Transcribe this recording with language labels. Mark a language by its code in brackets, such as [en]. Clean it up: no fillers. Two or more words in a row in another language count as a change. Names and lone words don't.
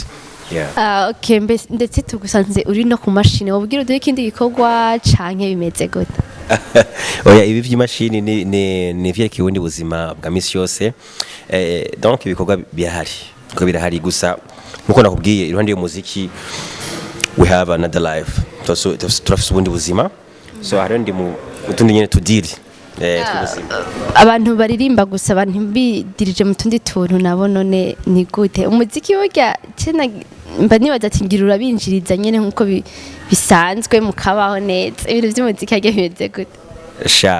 [rn] okay ndetse tugusanze uri no ku mashini wabwira uduhe ikindi gikorwa canke bimeze gute oya ibi vy'imashini ni vyeke ubundi buzima bwa misi yose donc ibikorwa birahari gusa nkuko nakubwiye iruhande y'umuziki [en] we have another life [rn] turafise ubundi buzima so hari ndi mu tundi nyene tudiri abantu baririmba gusa abantu bidirije mu tundi tuntu nabo none ni gute umuziki burya cyena mba nibaza ati ngira urabinjiriza nyene nkuko bisanzwe mukabaho neza ibintu by'umuziki hage bimeze gute